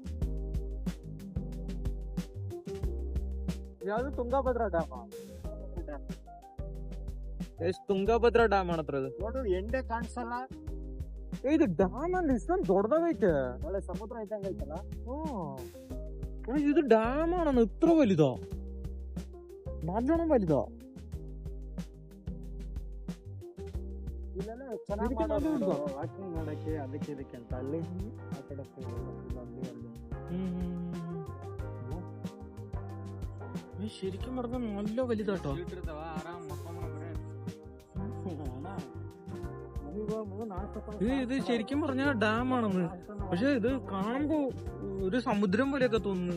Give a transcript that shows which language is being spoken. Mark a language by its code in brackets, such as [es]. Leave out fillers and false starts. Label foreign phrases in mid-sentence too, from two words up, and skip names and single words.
[kn] ಯಾವ್ದು ತುಂಗಭದ್ರಾ ಡ್ಯಾಮ. ತುಂಗಭದ್ರಾ ಡ್ಯಾಮ್ ಆಣತ್ರ ಇದು. ನೋಡು ಎಂಡೆ ಕಾಣಿಸಲ್ಲ. ಇದು ಡ್ಯಾಮ್ ಅಲ್ಲಿ ಇಷ್ಟೊಂದು ದೊಡ್ಡದಾಗೈತೆ. ಒಳ್ಳೆ ಸಮುದ್ರ ಇದ್ದಂಗೆ ಐತಲ್ಲ. [ml] ഇത് ഡാമാണ് ഇത്ര വലുതോ? നല്ലോണം വലുതോ? [kn] ಇಲ್ಲೆಲ್ಲ ಚೆನ್ನಾಗಿ ವಾಕಿಂಗ್ ಮಾಡಕ್ಕೆ ಅದಕ್ಕೆ ಇದಕ್ಕೆ ಅಂತ ಅಲ್ಲಿ ಆ ಕಡೆ [ml] ശരിക്കും പറഞ്ഞാൽ നല്ല വലുതാട്ടോ. ഇത് ശരിക്കും പറഞ്ഞ ഡാമാണെന്ന്. പക്ഷെ ഇത് കാണുമ്പോ ഒരു സമുദ്രം പോലെയൊക്കെ തോന്നുന്നു.